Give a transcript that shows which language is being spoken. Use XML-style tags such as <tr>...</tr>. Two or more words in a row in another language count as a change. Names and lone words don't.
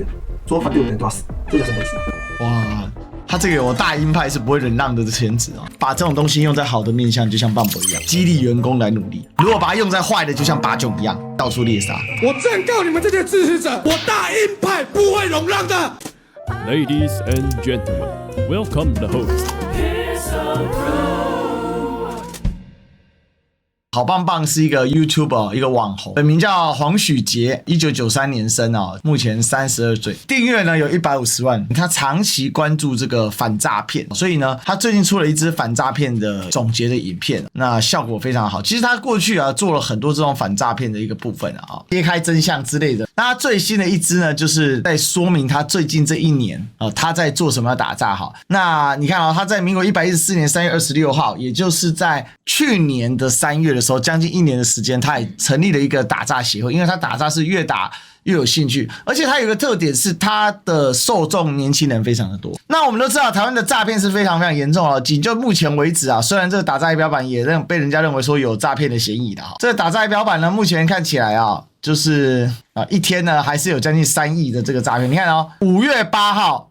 <zh>所有反對我的人都要死，這叫什麼意思？哇，他這個有大鷹派是不會忍讓的潛質哦。把這種東西用在好的面向，就像棒伯一樣，激勵員工來努力；如果把它用在壞的，就像八炯一樣，到處獵殺。我正告你們這些支持者，我大鷹派不會容讓的。</zh> <en>Ladies and gentlemen, welcome the host.</en> <zh>好棒棒是一個 YouTuber， 一個網紅，本名叫黃許杰，1993年生哦，目前32歲，訂閱呢有150萬。他長期關注這個反詐騙，所以呢，他最近出了一支反詐騙的總結的影片，那效果非常好。其實他過去啊做了很多這種反詐騙的一個部分啊，揭開真相之類的。那他最新的一支呢，就是在說明他最近這一年他在做什麼打詐哈。那你看他在民國114年3月26號，也就是在去年的3月的時候，將近1年的時間，他也成立了一個打詐協會，因為他打詐是越打越有興趣，而且他有一個特點是他的受眾年輕人非常的多。那我們都知道台灣的詐騙是非常非常嚴重了，僅就目前為止啊，雖然這個打詐儀表板也被人家認為說有詐騙的嫌疑的哈，這個打詐儀表板呢，目前看起來啊，就是一天呢還是有將近3億的這個詐騙。你看哦，5月8號。</zh>